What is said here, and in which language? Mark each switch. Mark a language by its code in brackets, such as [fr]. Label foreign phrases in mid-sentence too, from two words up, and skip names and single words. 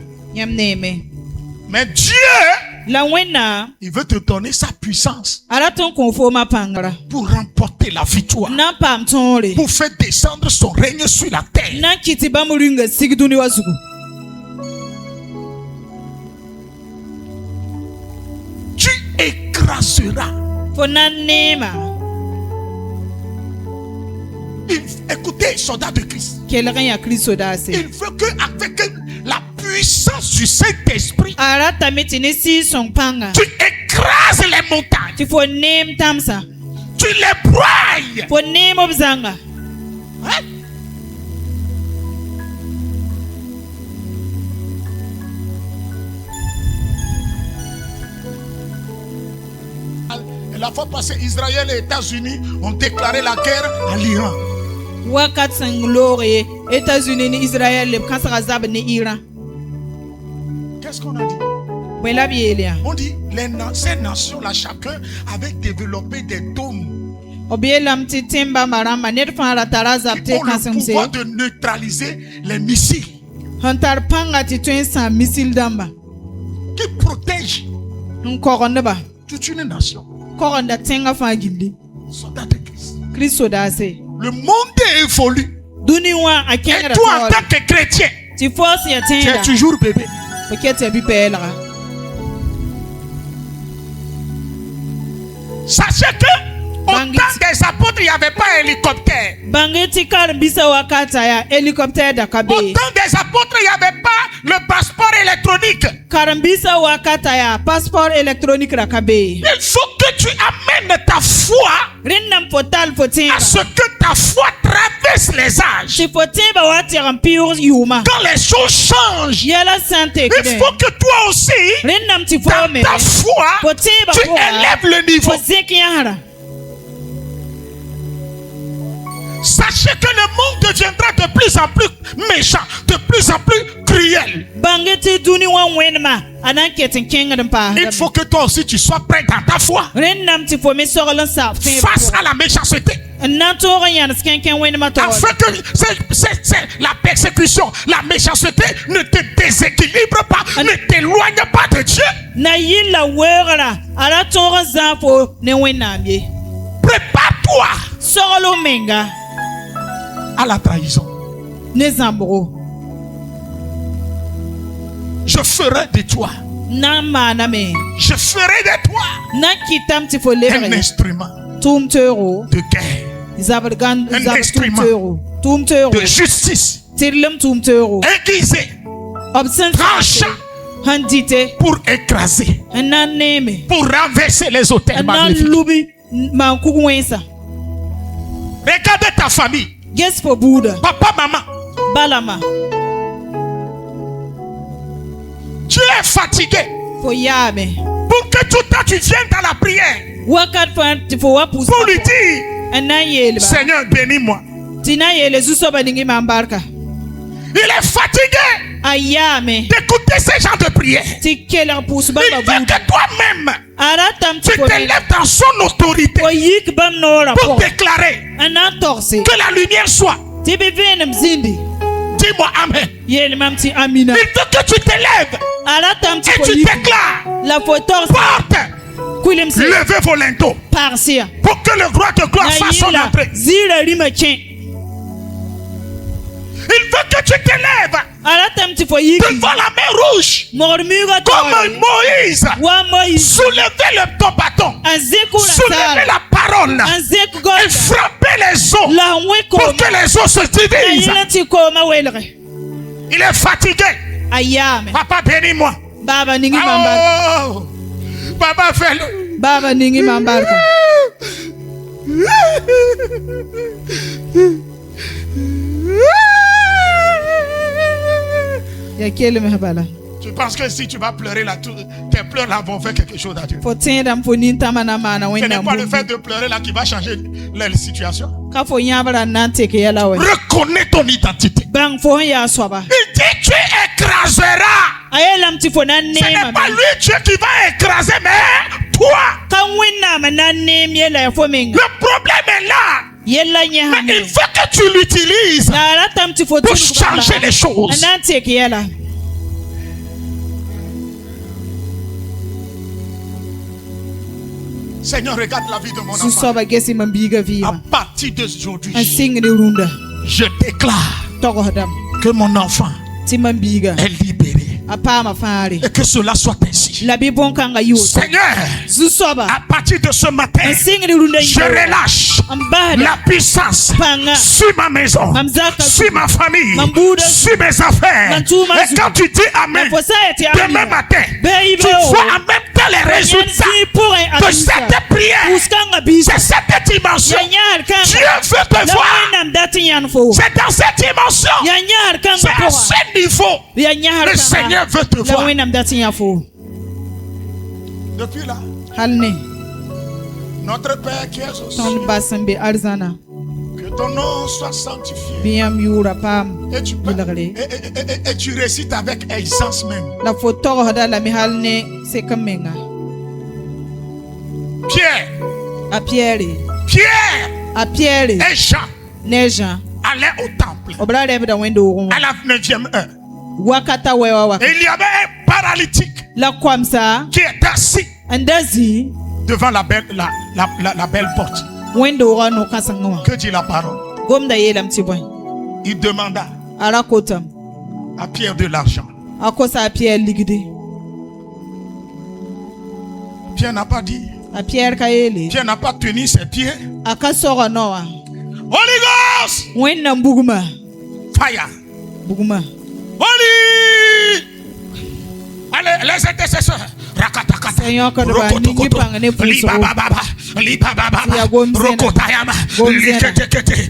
[mos] Yãmb neeme. [fr] Mais Dieu, [mos] La Wẽnnaam [fr] il veut te donner sa puissance [mos] a rat n kõ foomã pãngrã. [fr] pour remporter la victoire. [mos] N na n paam tõore. [fr] Pour faire descendre son règne sur la terre. [mos] N na n kɩ tɩ bãmb rĩnga sig dũni wã zugu. [fr] Tu écraseras. [mos] Fo na n neema. [fr] Écoutez, soldats de Christ. [mos] Kelg n yaa Kirist sodaase. [fr] Il veut que avec la puissance du Saint-Esprit, [mos] A ratame tɩ ne sɩɩg-sõng pãnga. [fr] tu écrases les montagnes. [mos] Tɩ fo neem tãmsã. [fr] Tu les broyes. [mos] Fo neem b zãnga. [fr] Hein? Et la fois passée, Israël et États-Unis ont déclaré la guerre à l'Iran. [mos] Wakat sẽn loog ye États-Unis ne Israël leb kãsga zab ne Iran. [fr] Qu'est-ce qu'on a dit? [mos] Bõe la b yeel yaa. [fr] On dit ces nations-là, chacun avait développé des dômes [mos] B yeelame tɩ tẽm bãmba rãmba ned fãa ra tara a zab [fr] qui [mos] tɩ [fr] ont le [mos] kãsemse. [fr] pouvoir de neutraliser les missiles, [mos] Sẽn tar pãnga tɩ tõe n sãam misil dãmba. [fr] qui protègent [mos] N kogendba. [fr] toute une nation. [mos] Kogenda tẽngã fãa gilli. [fr] Soldats de Christ. [mos] Kirist sodaase. [fr] Le monde évolue. [mos] Dũni wã a [fr] Et [mos] kẽngda [fr] toi, en [mos] taoore. [fr] tant que chrétien, [mos] Tɩ fo sẽn yaa [fr] tu es [mos] tẽeda. [fr] toujours bébé. [mos] Fo ket yaa bi-pɛɛlga. [fr] Sachez que au [mos] Bangit. [fr] temps des apôtres, il n'y avait pas hélicoptère. [mos] Bãnge tɩ karen-biisã wakata yaa helikoptɛɛr da ka [fr] Au [mos] be. [fr] temps des apôtres, il n'y avait pas le passeport électronique. [mos] Karen-biisã wakata yaa [fr] passeport électronique [mos] ra ka be. [fr] Il faut que tu amènes ta foi [mos] Rẽnd nam fo tall fo [fr] à [mos] tẽeba. [fr] ce que ta foi traverse les âges. [mos] Tɩ fo tẽeba wa tɛg n pɩʋʋg yʋʋma. [fr] Quand les choses changent, [mos] Yɛla sã n [fr] il [mos] tekdẽ. [fr] faut que toi aussi, [mos] Rẽnd nam tɩ fo [fr] dans [mos] me. [fr] ta foi, [mos] Fo tẽeba [fr] tu [mos] pʋga. [fr] élèves le niveau. [mos] Fo zẽk yãsra. [fr] Sachez que le monde deviendra de plus en plus méchant, de plus en plus cruel. [mos] Bãnge tɩ dũni wã wẽnema a na n ket n kẽngd n paasdame. [fr] Il faut que toi aussi tu sois prêt dans ta foi [mos] Rẽnd nam tɩ fo me sogl n saab tẽeb [fr] face [mos] pʋgẽ. [fr] à la méchanceté. [mos] N na n tõog n yãns kẽn-kẽn wẽnemã taoore. [fr] Afin que la persécution, la méchanceté ne te déséquilibre pas, ne t'éloigne pas de Dieu. [mos] Na yɩl la weoogra a ra tõog n zãag fo ne wẽnnaam ye. [fr] Prépare-toi [mos] Sogl f menga [fr] à la trahison. [mos] ne zãmbgo. [fr] Je ferai de toi, [mos] N na n maaname. [fr] je ferai de toi [mos] N na n kɩtame tɩ fo [fr] un [mos] lebge [fr] instrument [mos] tʋʋm teoogo. [fr] de guerre, [mos] Zabd gãn [fr] Un [mos] zabd tʋʋm [fr] instrument. [mos] teoogo. Tʋʋm teoogo. [fr] de justice, [mos] Tɩrlem tʋʋm teoogo. [fr] aiguisé, [mos] B sẽn [fr] tranchant [mos] sẽn dɩte [fr] pour écraser, [mos] n na n neeme. [fr] pour renverser les hôtels [mos] N na n [fr] magnifiques. [mos] lubi maan-kug wẽnsa. [fr] Regarde ta famille, [mos] Ges fo buuda. [fr] papa, maman. [mos] Balama. [fr] Tu es fatigué. [mos] Fo yaame. [fr] Pour que tout le temps tu viennes dans la prière. [mos] Wakat fãa tɩ fo wa pʋs. [fr] Pour lui dire, [mos] N na n yeelba. [fr] Seigneur, bénis-moi. [mos] Tɩ na n yeele zu-soaba ning mam barka. [fr] Il est fatigué [mos] A yaame. [fr] d'écouter ces gens de prière. [mos] Tɩ kelg pʋʋs [fr] Il [mos] bãmba [fr] veut [mos] buuda. [fr] que toi-même, [mos] A ratame [fr] tu [mos] tɩ fo me. [fr] t'élèves dans son autorité [mos] Fo yik bãmb noorã [fr] pour [mos] pʋgẽ. [fr] déclarer [mos] N na n togse. [fr] que la lumière soit. [mos] Tɩ bɩ vẽenem zĩndi. [fr] Dis-moi Amen. [mos] Yeel mam tɩ amina. [fr] Il veut que tu t'élèves [mos] A ratame tɩ [fr] et [mos] fo [fr] tu [mos] yik. [fr] déclares. [mos] La fo togse. [fr] Porte, [mos] Kuilemse. [fr] levez vos linteaux [mos] Pagsia. [fr] pour que le roi de gloire [mos] Na [fr] fasse son [mos] yɩla [fr] entrée. [mos] zɩɩra rĩmã kẽ. [fr] Il veut que tu t'élèves [mos] A ratame tɩ fo yik. [fr] devant la mer rouge [mos] Mogd muugã [fr] comme [mos] taoore. [fr] Moïse. [mos] Wa Moïse. [fr] Soulevez ton bâton. [mos] N zẽk la [fr] Soulevez [mos] saara. [fr] la parole [mos] N zẽk [fr] et [mos] goda. [fr] frappez les eaux [mos] La n wẽ [fr] pour [mos] kooma. [fr] que les eaux se [mos] Na [fr] divisent. [mos] yɩlã tɩ kooma welge. [fr] Il est fatigué. [mos] A yaame. [fr] Papa, bénis-moi. [mos] Baaba ningi mam barka. [fr] Oh, papa, fais-le. [mos] Baaba ningi mam barka. Ya kelme bala. [fr] Tu Tu penses que si tu vas pleurer là, tes pleurs là vont faire quelque chose à Dieu. [mos] Fo tẽedame fo nintamã mana [fr] Ce n'est [mos] wẽnnaam [fr] pas le [mos] bũmbu. [fr] fait de pleurer là qui va changer la situation. [mos] Ka fo yãb rãnd na n tek yɛla wɛ. [fr] Reconnais ton identité. [mos] Bãng fo sẽn yaa soaba. [fr] Il dit tu écraseras. [mos] A yeelame tɩ fo na n [fr] Ce n'est [mos] neema [fr] pas lui Dieu qui va écraser, mais toi. [mos] ka wẽnnaamã na n neem yɛla ya fo menga. [fr] Le problème est là. [mos] Yɛlla [fr] Mais [mos] yẽsame. [fr] il faut que tu l'utilises [mos] La a ratame tɩ fo [fr] pour [mos] tʋlg [fr] changer [mos] bãmba [fr] les choses. [mos] n na n tek yɛla. [fr] Seigneur, regarde la vie de mon enfant. [mos] Zu-soaba gesi mam biiga [fr] À [mos] vɩɩmã. [fr] partir d'aujourd'hui, [mos] N sɩng ne rũndã. [fr] je déclare [mos] Togsdame [fr] que mon enfant [mos] tɩ mam biiga [fr] est libéré. [mos] a paama fãare. [fr] Et que cela soit ainsi. [mos] La bɩ bõn-kãngã yɩ woto. [fr] Seigneur, [mos] Zu-soaba [fr] à partir de ce matin, [mos] n sɩng ne rũndã [fr] je relâche [mos] n basda [fr] la puissance [mos] pãnga [fr] sur ma maison, [mos] mam zaka [fr] sur ma famille, [mos] Mam buuda. [fr] sur mes affaires. [mos] Mam tʋʋma [fr] Et quand tu dis Amen, [mos] fo sã n yetɩ yaa [fr] demain matin, [mos] bɩ [fr] tu vois en même temps les résultats de cette prière. [mos] pʋʋs-kãngã biisa [fr] C'est cette dimension. [mos] ya yãsd [fr] Dieu [mos] kãnga [fr] veut te [mos] la [fr] voir. [mos] wẽnnaam dat n yãnd fo [fr] C'est dans cette dimension. [mos] ya yãsd [fr] C'est [mos] kãngã [fr] à [mos] pʋga [fr] ce niveau. [mos] ya [fr] Le [mos] yãsd [fr] Seigneur [mos] kãnga [fr] veut te [mos] la [fr] voir. [mos] wẽnnaam dat n yã fo [fr] Depuis là, [mos] hal ne [fr] notre Père qui es aux [mos] tõnd [fr] cieux, [mos] bas n be arzãna [fr] que ton nom soit sanctifié. [mos] bɩ yãmb yʋʋra paam [fr] Et tu, peux- [mos] yɩlgre [fr] et tu récites avec aisance même. [mos] la fo togsda lame hal ne sek n menga [fr] Pierre, [mos] a piyɛɛre [fr] Pierre [mos] a piyɛɛre [fr] et Jean [mos] ne a zã [fr] allaient au temple [mos] b ra rɛbda wẽnd-doogẽ [fr] à la 9e heure. [mos] wakata wɛwa wa [fr] Et il y avait un paralytique [mos] la koamsa [fr] qui était assis [mos] n da zĩ [fr] devant la belle porte. [mos] wẽnd-doogã no-kãsengẽ wã [fr] Que dit la parole? [mos] gomda yeelame tɩ bõe [fr] Il demanda [mos] a ra kotame [fr] à Pierre de l'argent. [mos] a kosa a piyɛɛr ligde [fr] Pierre n'a pas dit. [mos] a piyɛɛr ka yeele [fr] Pierre n'a pas tenu ses pieds. [mos] a ka sɔgɔ nɔ wa [en] Holy Ghost! [mos] wẽnnaam bugumã Fire! bugumã Holy! [fr] Allez, les intercesseurs. Rakatakata. Seigneur, que de [mos] ba ningi pang ne puso. Libababa. Libababa. Ya gomzena. Rokotayama. Gomzena. Liketekete.